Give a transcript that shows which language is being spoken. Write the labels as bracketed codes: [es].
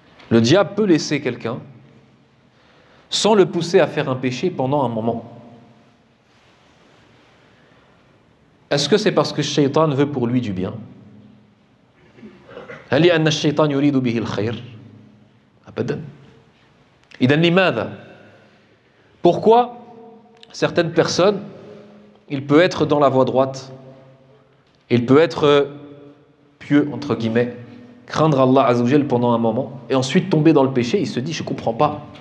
[fr] Le diable peut laisser quelqu'un sans le pousser à faire un péché pendant un moment. Est-ce que c'est parce que le shaitan veut pour lui du bien? [ar] هل لأن الشيطان يريد به الخير؟ أبدا. إذن لماذا؟ [fr] Pourquoi certaines personnes, il peut être dans la voie droite, il peut être pieux, entre guillemets, craindre Allah Azzawajal pendant un moment, et ensuite tomber dans le péché, il se dit, je ne comprends pas.